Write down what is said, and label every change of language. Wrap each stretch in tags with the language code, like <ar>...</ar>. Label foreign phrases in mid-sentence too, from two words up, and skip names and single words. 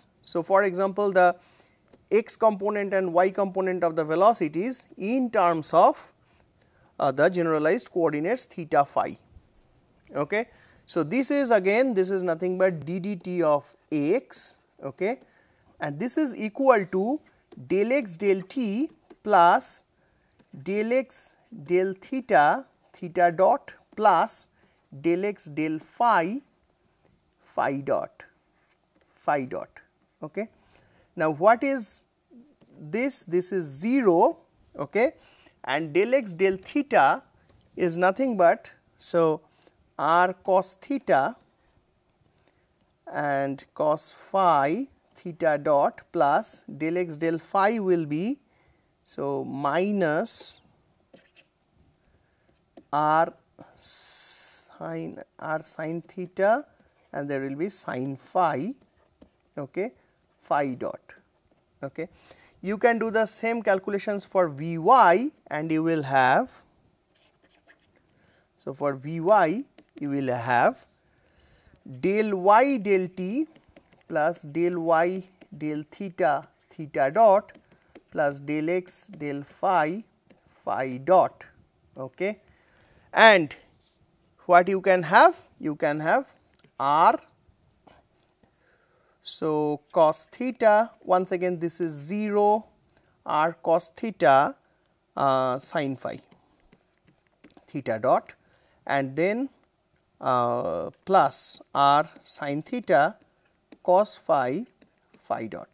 <en>So, for example, the x component and y component of the velocities in terms of the generalized coordinates theta phi. Okay. So, this is again, this is nothing but d dt of x, okay, and this is equal to del x del t plus del x del theta, theta dot, plus del x del phi, phi dot, phi dot. Okay. Now, what is this? This is 0, okay, and del x del theta is nothing but, so r cos theta and cos phi theta dot plus del x del phi will be, so minus r sin theta and there will be sin phi, okay, phi dot. Okay. You can do the same calculations for Vy and you will have, so for Vy you will have del y del t plus del y del theta, theta dot, plus del x del phi, phi dot. Okay. And what you can have? You can have r, so cos theta, once again this is 0, r cos theta sin phi theta dot, and then plus r sin theta cos phi, phi dot.</en>